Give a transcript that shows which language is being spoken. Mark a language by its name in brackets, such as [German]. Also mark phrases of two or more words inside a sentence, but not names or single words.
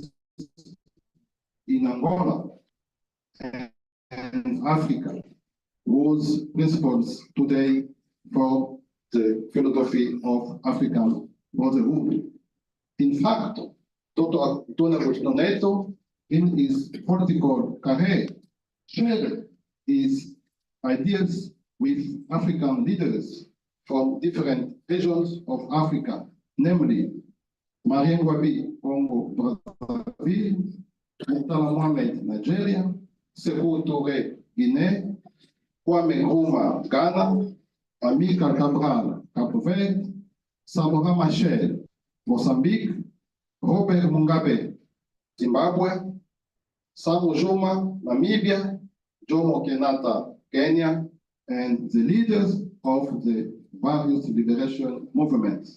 [English] in Angola and Africa, whose principles today for the philosophy of African brotherhood. In fact, Dr. Agostinho Neto, in his political career, shared his ideas with African leaders from different regions of Africa, namely Marien Ngouabi, Congo, Brazzaville, Murtala Mohammed, Nigeria, Sékou Touré, Guinée, Kwame Nkrumah, Ghana, Amilcar Cabral, Cape Verde, Samora Machel, Mozambique, Robert Mugabe, Zimbabwe, Samu Juma, Namibia, Jomo Kenyatta, Kenya, and the leaders of the various liberation movements.